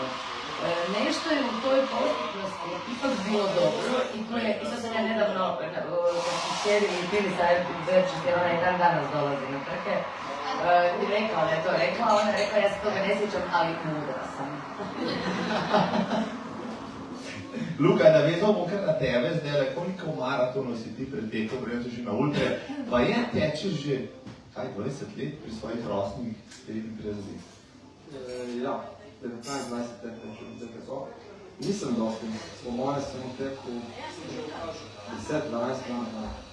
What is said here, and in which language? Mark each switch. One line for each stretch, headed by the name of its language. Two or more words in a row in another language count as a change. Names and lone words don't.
Croatian: Nešto je u toj postupnosti ipak bilo dobro i to sam ja nedavno, kad smo sjedili i pili sa Edith Berčes, jer ona i dan danas dolazi na trke, i rekao da je to rekla, ona je rekla, ja se toga ne sjećam, ali mudra sam.
Slovenian: Luka, navezal bom kar na tebe zdaj, koliko maratonov si ti pretekel, preden si že na ultre, pa je tečeš že, kaj, 20 let pri svojih rosnih 34? Ja, 19-20 let tečem zdaj tako. Nisem dosti, po moje sem v teku 10-12 let.